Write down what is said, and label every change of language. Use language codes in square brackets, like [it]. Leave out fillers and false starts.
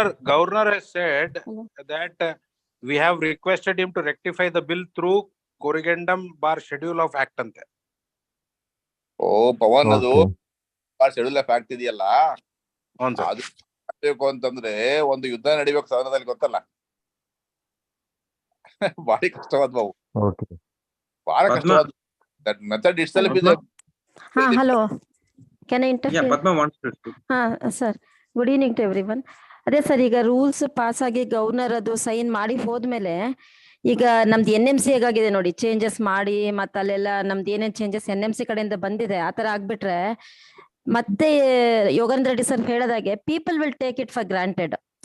[en] Governor has said that we have requested him to rectify the bill through corrigendum bar schedule of act ante. [kn] Pavan, ಅದು schedule of act ಇದೆಯಲ್ಲ, ಅದು ಮಾಡ್ಬೇಕು ಅಂತಂದ್ರೆ ಒಂದು ಯುದ್ಧ ನಡಿಬೇಕು ಸದನದಲ್ಲಿ, ಗೊತ್ತಲ್ಲ. ಬಾರಿ ಕಷ್ಟವಾದ ಬಹಳ ಕಷ್ಟವಾದ [en] That method itself is. Hello. Can I interfere? Yeah, Padma wants to speak. Sir. Good evening to everyone. [kn] ಅದೇ ಸರ್, ಈಗ ರೂಲ್ಸ್ ಪಾಸ್ ಆಗಿ ಗವರ್ನರ್ ಅದು ಸೈನ್ ಮಾಡಿ ಹೋದ್ಮೇಲೆ ಈಗ ನಮ್ದು NMC ಹೇಗಾಗಿದೆ ನೋಡಿ, ಚೇಂಜಸ್ ಮಾಡಿ ಮತ್ತೆ ಅಲ್ಲೆಲ್ಲ ನಮ್ದು ಏನೇನ್ ಚೇಂಜಸ್ NMC ಕಡೆಯಿಂದ ಬಂದಿದೆ ಆ ತರ ಆಗ್ಬಿಟ್ರೆ ಮತ್ತೆ Yogendra Reddy sir ಹೇಳದಾಗೆ [en] People will take it for granted.